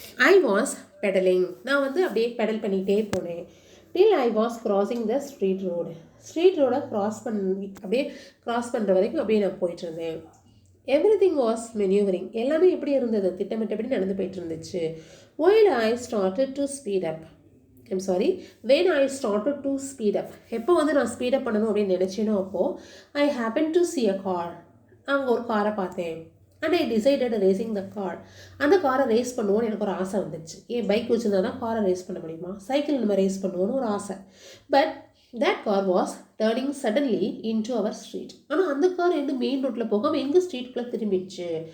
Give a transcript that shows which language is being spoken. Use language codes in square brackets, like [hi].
[en] I was pedaling. [ta] நான் வந்து அப்படியே பெடல் பண்ணிகிட்டே போனேன். [en] Till I was crossing the street road. [ta] Street ரோடை அப்படியே கிராஸ் பண்ணுற வரைக்கும் அப்படியே நான் போயிட்டுருந்தேன். [en] everything was maneuvering, [ta] எல்லாமே எப்படி இருந்தது, திட்டமிட்டபடி நடந்து போயிட்டு இருந்துச்சு. [en] while I started to speed up, I'm sorry, when I started to speed up, [ta] எப்போ வந்து நான் ஸ்பீட் அப் பண்ணணும் அப்படின்னு நினச்சேனோ அப்போது [en] I happened to see a car, [ta] அங்கே ஒரு காரை பார்த்தேன். [en] and I decided racing the car, [ta] அந்த காரை ரேஸ் பண்ணுவோன்னு எனக்கு ஒரு ஆசை வந்துச்சு. ஏன் பைக் வச்சுருந்தா தான் காரை ரேஸ் பண்ண முடியுமா, சைக்கிள் நம்ம ரேஸ் பண்ணுவோன்னு ஒரு ஆசை. [en] but that car was turning suddenly into our street, [ta] ஆனால் அந்த கார் வந்து மெயின் ரோட்டில் போகாமல் எங்கள் ஸ்ட்ரீட்குள்ளே திரும்பிடுச்சு.